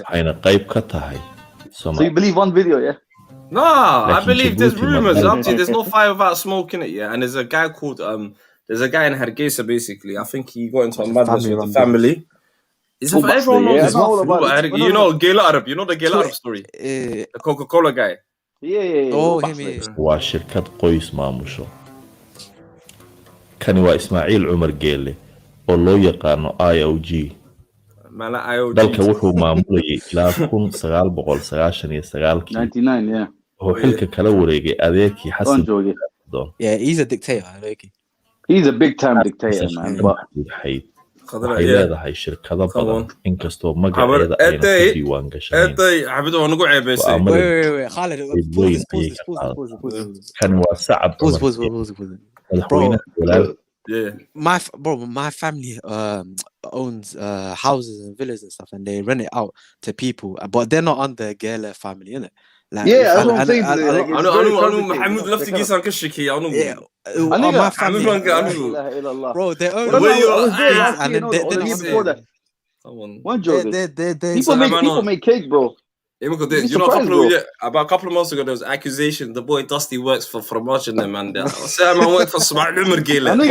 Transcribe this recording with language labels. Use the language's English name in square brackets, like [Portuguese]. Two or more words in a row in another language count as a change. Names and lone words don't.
[English] So you believe one video, yeah? No, I believe there's rumors. There's no fire without smoke in it, yeah. And there's a guy called there's a guy in Hargeisa basically. I think he got into a madness with the family. Is it everyone knows this? You know Gail Arab. You know the Gail Arab story. The Coca-Cola guy. Yeah. Oh, him. [Somali] waa shirkad qoys maamusho kani waa Ismaaciil Cumar Geelle oo loo yaqaano IOG dalka wuxuu maamulayay ilaa 1999 oo xilka kala wareegay adeerkii xasan [English] Yeah, he's a dictator. Like. He's a big time dictator, man. But [Somali] waxay leedahay shirkado badan inkastoo magaceeda ayna ku diiwaan gashanayn [English] Wait, Khalid, pause. [Somali] kan waa sacab madaxweynaha walaalka [English] My family owns houses and villas and stuff, and they rent it out to people, but they're not under Gela family, innit? Like, yeah, that's what I'm saying. محمود لفتكيس أنا كشكي أنا my family, bro, they own and then people make cake, bro. You know, about a couple of months ago, there was accusation the boy Dusty works for Fromage and them, and I said, man, work for Somali Mergele.